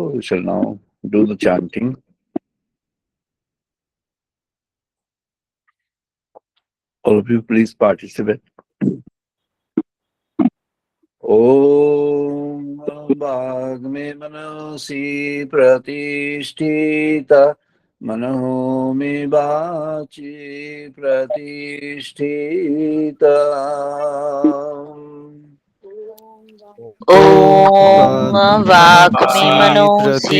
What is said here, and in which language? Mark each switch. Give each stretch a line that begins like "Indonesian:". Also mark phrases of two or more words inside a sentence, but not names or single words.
English: We shall now do the chanting. All of you please participate.
Sanskrit: ॐ भग्मे मनसि प्रतिष्ठिता मनो मे वाचि प्रतिष्ठिता. ॐ वाग्मे मनोऽसि